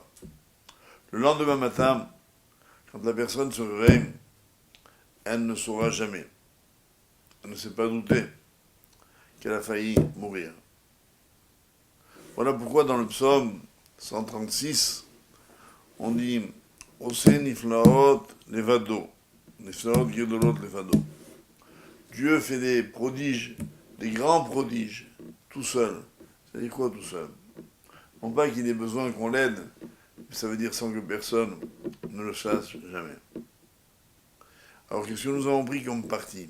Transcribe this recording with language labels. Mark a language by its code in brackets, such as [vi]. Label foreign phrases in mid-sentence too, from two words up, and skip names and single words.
[fr] Le lendemain matin, quand la personne se réveille, elle ne saura jamais. Elle ne s'est pas doutée qu'elle a failli mourir. Voilà pourquoi dans le psaume 136, on dit [he] עושה נפלאות לבדו. נפלאות גדולות לבדו. [fr] Dieu fait des prodiges, des grands prodiges, tout seul. Ça dit quoi tout seul? Non pas qu'il ait besoin qu'on l'aide, mais ça veut dire sans que personne ne le sache jamais. Alors qu'est-ce que nous avons pris comme parti?